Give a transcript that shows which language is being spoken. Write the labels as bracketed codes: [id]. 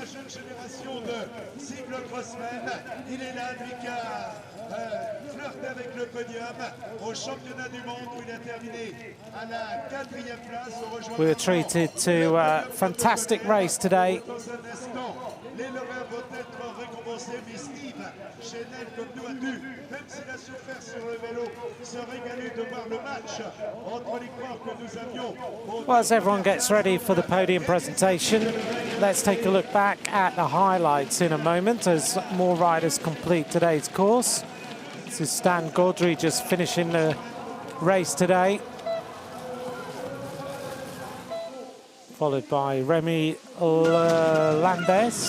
[fr] Génération de cyclo-crossmen, il est là, Lucas. flirte avec le podium au championnat du monde où il a terminé à la 4e place. [en] We were treated to a fantastic race today. [fr] Dans un instant, les lauréats vont être récompensés, mais Steve Chenel, comme nous, a dû, même s'il a souffert sur le vélo, se régaler de voir le match entre les coureurs que nous avions. [en] Well, as everyone gets ready for the podium presentation, let's take a look back at the highlights in a moment as more riders complete today's course. This is Stan Gaudry just finishing the race today, followed by Remy Landes.